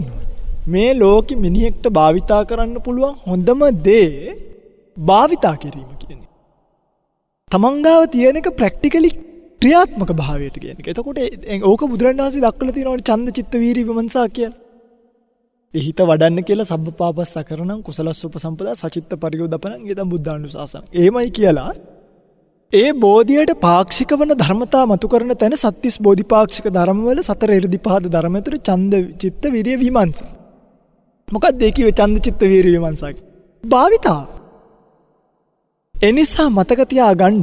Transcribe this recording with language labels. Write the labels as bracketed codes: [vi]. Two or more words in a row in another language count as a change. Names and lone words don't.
[si] මේ ලෝකෙ මිනිහෙක්ට භාවිතා කරන්න පුළුවන් හොඳම දේ භාවිතා කිරීම කියන්නේ. තමන් ගාව තියෙන එක ප්‍රැක්ටිකලි ක්‍රියාත්මක භාවයට කියන එක. එතකොට ඕක බුදුරණන් වහන්සේ දක්වලා තියෙනවානේ ඡන්ද චිත්ත වීර්ය විමර්ශා කියලා. ඒ හිත වඩන්න කියලා [pi] සබ්බපාපස්ස කරණං කුසලස්ස උපසම්පදා සචිත්ත පරියෝදපණං ඊතම් බුද්ධානුශාසන. [si] එහෙමයි කියලා ඒ බෝධියට පාක්ෂික වන ධර්මතා මතු කරන තැන සත්‍තිස් බෝධිපාක්ෂික ධර්මවල සතර ඉර්ධිපාද ධර්ම ඇතුළු ඡන්ද චිත්ත වීර්ය විමර්ශා. මොකක්ද ඒ කිව්වේ ඡන්ද චිත්ත වීර්ය විමර්ශා? භාවිතා. එනිසා මතක තියාගන්න.